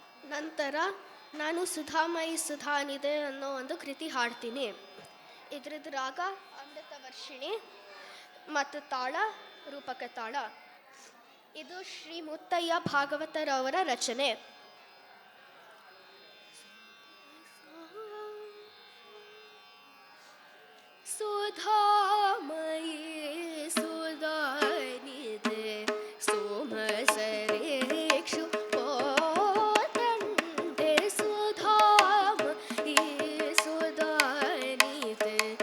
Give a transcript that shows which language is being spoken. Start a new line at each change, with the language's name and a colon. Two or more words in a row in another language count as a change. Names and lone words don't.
Kannada: ನಂತರ ನಾನು ಸುಧಾಮಯಿ ಸುಧಾನಿದೆ ಅನ್ನೋ ಒಂದು ಕೃತಿ ಹಾಡ್ತೀನಿ. ಇದ್ರದ್ದು ರಾಗ ಅಮೃತ ವರ್ಷಿಣಿ ಮತ್ತು ತಾಳ ರೂಪಕ ತಾಳ. ಇದು ಶ್ರೀ ಮುತ್ತಯ್ಯ ಭಾಗವತರವರ ರಚನೆ.
Sanskrit: ಸುಧಾಮಯಿ ಸುಧಾನಿದೆ ಸೋಮಸರೇಕ್ಷು ಕೋದಂಡೆ ಸುಧಾಮಯಿ ಸುಧಾನಿದೆ